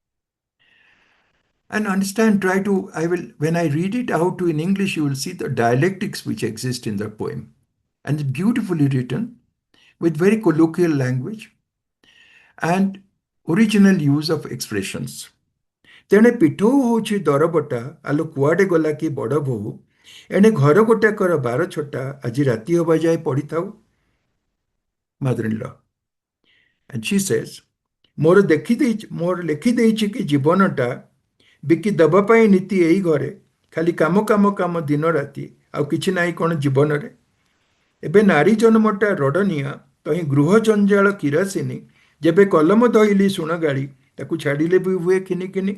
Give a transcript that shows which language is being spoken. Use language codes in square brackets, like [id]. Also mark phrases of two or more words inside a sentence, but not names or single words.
[en] And understand, when I read it out in English, you will see the dialectics which exist in the poem. And it's beautifully written with very colloquial language and original use of expressions. [or] ତେଣେ ପିଠଉ ହେଉଛି ଦରବଟା ଆଲୋ କୁଆଡ଼େ ଗଲା କି ବଡ଼ ବୋହୂ ଏଣେ ଘର ଗୋଟାକର ବାର ଛଟା ଆଜି ରାତି ହବା ଯାଏ ପଡ଼ିଥାଉ mother-in-law. [en] And she says, [or] ମୋର ଲେଖିଦେଇଛି କି ଜୀବନଟା ବିକି ଦେବା ପାଇଁ ନୀତି ଏଇ ଘରେ ଖାଲି କାମ କାମ କାମ ଦିନ ରାତି ଆଉ କିଛି ନାହିଁ କ'ଣ ଜୀବନରେ ଏବେ ନାରୀ ଜନ୍ମଟା ରଡ଼ନିଆ, ତହିଁ ଗୃହ ଜଞ୍ଜାଳ କିରାସିନୀ, ଯେବେ କଲମ ଧଇଲି ଶୁଣ ଗାଳି, ତାକୁ ଛାଡ଼ିଲେ ବି ହୁଏ ଖିନି ଖିନି।